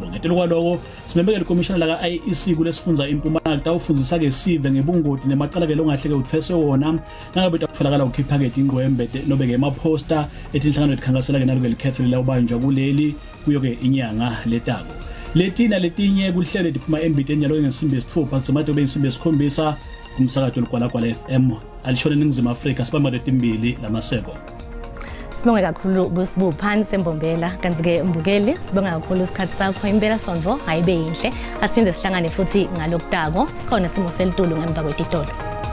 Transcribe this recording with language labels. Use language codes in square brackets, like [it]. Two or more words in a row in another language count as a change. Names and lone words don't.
[ss] Ngetelo kwaloko simembekele ikomishana la IEC kulesifundza iMpumalanga tawufundisa ke sive ngebungoti nemacala ke longahleke uthfese wona nangabe takufalakala ukhipha ke ingwembe nobe ke emaposter etinhlangano etikhankasela ke naloke likhetho lawubanjwa kuleli kuyo ke inyanga letako. Letina letinye kuhlele diphuma eMbideni nyalo ngesimbi yesithupha kusemade kube insimbi yesikhombisa kumsakato lkwala FM alishona eNingizimu Afrika sibamba letimbili lamaseko. Sibonga kakhulu kuSibuphan Sembombela kanti ke mbukeli sibonga kakhulu isikhathi sakho impela Sondvo hayibe yinhle asiphinde sihlangane futhi ngalokutako sikhona simo selitulo ngemva kwetitolo.